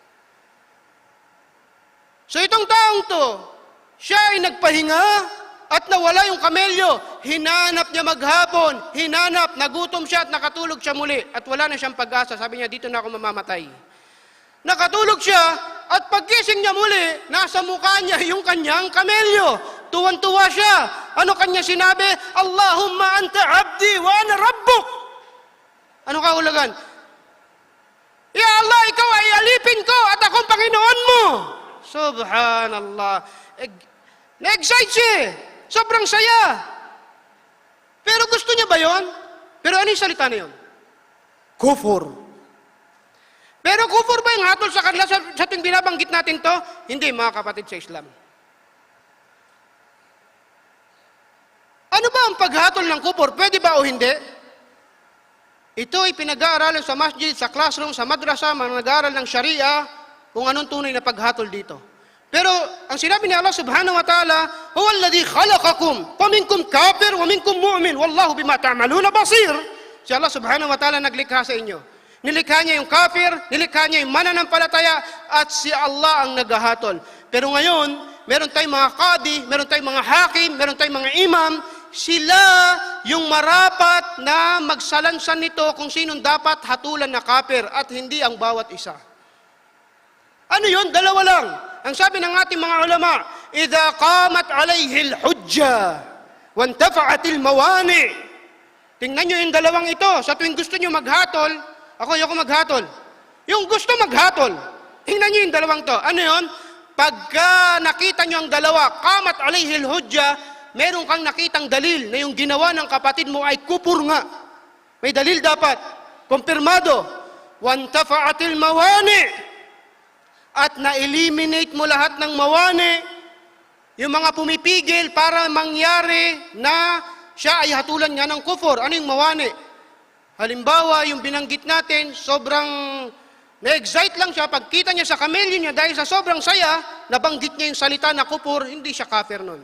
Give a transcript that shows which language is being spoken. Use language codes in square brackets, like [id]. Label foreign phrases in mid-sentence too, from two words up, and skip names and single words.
[tl] So itong taong to, siya ay nagpahinga, at nawala yung kamelyo, hinanap niya maghapon, nagutom siya at nakatulog siya muli. At wala na siyang pag-asa, sabi niya, dito na ako mamamatay. Nakatulog siya, at paggising niya muli, nasa mukha niya yung kanyang kamelyo. Tuwan-tuwa siya. Ano kanya sinabi? [ar] اللهم أنت عبدي وأنا ربك. [tl] Ano kahulugan? [ar] يا الله, [tl] ikaw ay alipin ko at akong Panginoon mo. Subhanallah. Na-excite siya. Sobrang saya. Pero gusto niya ba yon? Pero ano yung salita na yun? Kufur. Pero kufur ba yung hatol sa kanila sa tuwing binabanggit natin to? Hindi, mga kapatid sa Islam. Ano ba ang paghatol ng kufur? Pwede ba o hindi? Ito ay pinag-aaralan sa masjid, sa classroom, sa madrasa, mga nag-aaral ng Sharia, kung anong tunay na paghatol dito. Pero ang sinabi ni [ar] Allah سبحانه وتعالى هو الذي خلقكم فمنكم كافر ومنكم مؤمن والله بما تعملون بصير." [tl] Si Allah [ar] سبحانه وتعالى [tl] naglikha sa inyo. Nilikha niya yung kafir, nilikha niya yung mananampalataya, at si Allah ang naghahatol. Pero ngayon, meron tayong mga qadi, meron tayong mga hakim, meron tayong mga imam, sila yung marapat na magsalansan nito kung sinong dapat hatulan na kafir at hindi ang bawat isa. Ano yun? Dalawa lang. Ang sabi ng ating mga ulama, [ar] "إذا قامت عليه الحجة وانتفت الموانع." [tl] Tingnan niyo yung dalawang ito. Sa tuwing gusto niyo maghatol, ayoko maghatol. Yung gusto maghatol, tingnan niyo yung dalawang to. Ano yun? Pagka nakita niyo ang dalawa, [ar] قامت عليه الحجة, [tl] meron kang nakitang dalil na yung ginawa ng kapatid mo ay kupur nga. May dalil dapat. Kumpirmado. [ar] "وانتفت الموانع." [tl] At na-eliminate mo lahat ng mawani, yung mga pumipigil para mangyari na siya ay hatulan nga ng kufur. Ano yung mawani? Halimbawa, yung binanggit natin, sobrang na-excite lang siya, pagkita niya sa kamelyo niya, dahil sa sobrang saya, nabanggit niya yung salita na kufur, hindi siya kafir nun.